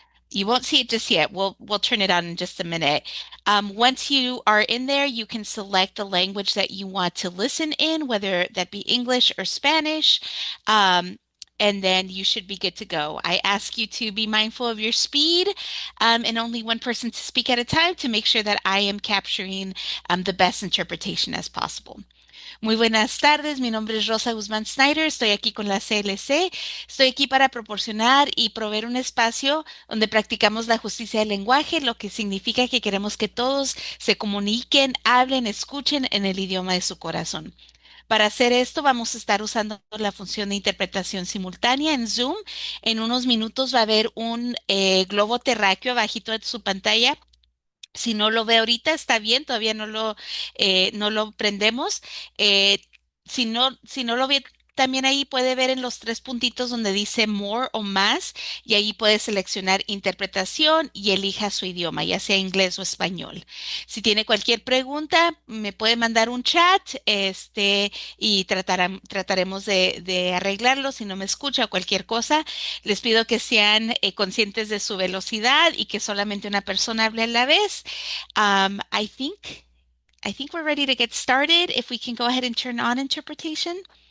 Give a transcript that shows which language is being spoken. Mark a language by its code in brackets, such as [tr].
[en] You won't see it just yet. We'll turn it on in just a minute. Once you are in there, you can select the language that you want to listen in, whether that be English or Spanish. Um, and then you should be good to go. I ask you to be mindful of your speed and only one person to speak at a time to make sure that I am capturing the best interpretation as possible. [es] Muy buenas tardes, mi nombre es Rosa Guzmán Snyder, estoy aquí con la CLC, estoy aquí para proporcionar y proveer un espacio donde practicamos la justicia del lenguaje, lo que significa que queremos que todos se comuniquen, hablen, escuchen en el idioma de su corazón. Para hacer esto vamos a estar usando la función de interpretación simultánea en Zoom. En unos minutos va a haber un globo terráqueo abajito de su pantalla. Si no lo ve ahorita, está bien, todavía no lo prendemos. Eh, si no lo ve también ahí puede ver en los tres puntitos donde dice more o más y ahí puede seleccionar interpretación y elija su idioma, ya sea inglés o español. Si tiene cualquier pregunta, me puede mandar un chat, y trataremos de arreglarlo. Si no me escucha o cualquier cosa, les pido que sean conscientes de su velocidad y que solamente una persona hable a la vez. [en] Um, I think I think we're ready to get started. If we can go ahead and turn on interpretation.